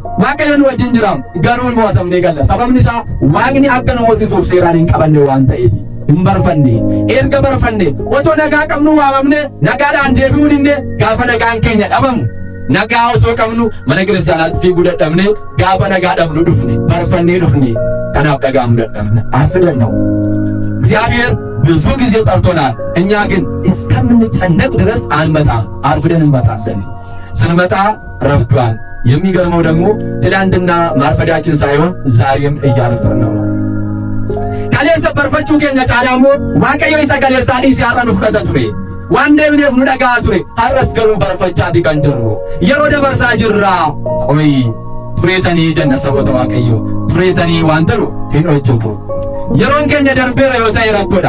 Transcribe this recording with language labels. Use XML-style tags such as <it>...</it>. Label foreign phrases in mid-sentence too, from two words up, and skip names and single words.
<om>Waaqayyoon wajjin jiraam garuu mo'atamnee galla. Sababni isaa Waaqni akka nu moosisuuf seeraan hin qabanne waan ta'eef. hin barfanne erga barfanne otoo nagaa qabnu waamamne nagaadhaan deebi'uun inni gaafa nagaan keenya dhabamu nagaa osoo qabnu mana kiristaanaatti fiiguu dadhabne gaafa nagaa dhabnu dhufne barfannee dhufne kanaaf dhagaa'uu dadhabne</om> <am>አፍደን ነው። እግዚአብሔር ብዙ ጊዜ ጠርቶናል። እኛ ግን እስከምንጨነቅ ድረስ አንመጣም፣ አርፍደን እንመጣለን። ስንመጣ ረፍዷል። የሚገርመው ደግሞ ትላንትና ማርፈዳችን ሳይሆን ዛሬም እያረፈን ነው።</am> <om>kaleessa barfachuu keenya caalaammoo Waaqayyo isa kaleessaadhii si'aarra nu fudhata ture. Waan deemneef nu dhaga'aa ture. Har'as garuu barfachaati kan jirru. Yeroo dabarsaa jirra. Qoy tureetanii jenna saboota Waaqayyo. Tureetanii waan ta'u hin hojjetu. Yeroon keenya darbeera yoo ta'e rakkoodha.</om>